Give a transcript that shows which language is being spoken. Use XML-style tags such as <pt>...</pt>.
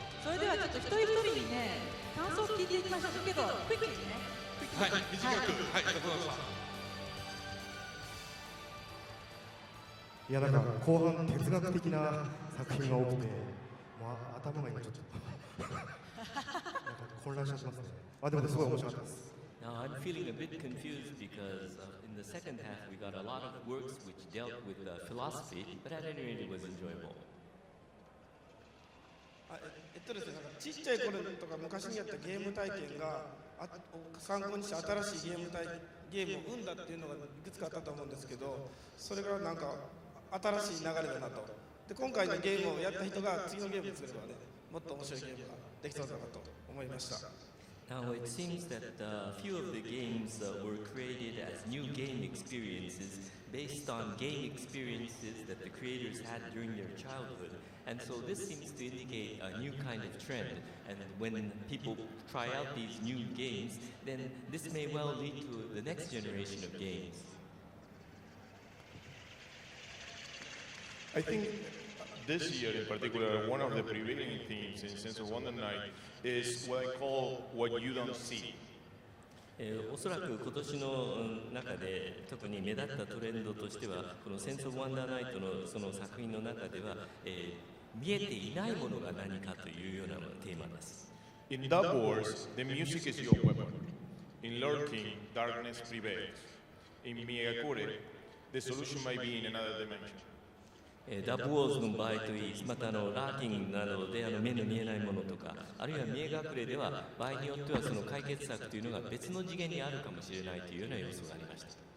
<ja>それではちょっと一人一人にね、感想を聞いていきましょうけど、クイックにね。はい、短く、はい、ありがとうございました。いや、なんか後半哲学的な作品が多くて、もう頭が今ちょっとなんか混乱しちゃってますね。あ、でもすごい面白かったです。</ja> <en>Now I'm feeling a bit confused because in the second half we got a lot of works which dealt with philosophy, but at any rate it was enjoyable.</en> <ja>ですね、なんかちっちゃい頃とか昔にやったゲーム体験が参考にして新しいゲームを生んだっていうのがいくつかあったと思うんですけど、それがなんか新しい流れだなと。で、今回のゲームをやった人が次のゲームを作ればね、もっと面白いゲームができそうだなと思いました。</ja> <en>Now it seems that a few of the games were created as new game experiences based on game experiences that the creators had during their childhood. And so this seems to indicate a new kind of trend. And when people try out these new games, then this may well lead to the next generation of games. I think this year in particular, one of the prevailing themes in Sense of Wonder Night is what I call what you don't see.</en> <ja>おそらく今年の中で特に目立ったトレンドとしてはこのセンス・オブ・ワンダー・ナイトのその作品の中では、見えていないものが何かというようなテーマです。</ja> <en>In Dub Wars, the music is your weapon. In Lurking, darkness prevails. In Miyakure, the solution might be in another dimension.</en> <ja>ダブウォーズの場合といい、またラーキングなどで目の見えないものとか、あるいは見え隠れでは場合によってはその解決策というのが別の次元にあるかもしれないというような要素がありました。</ja>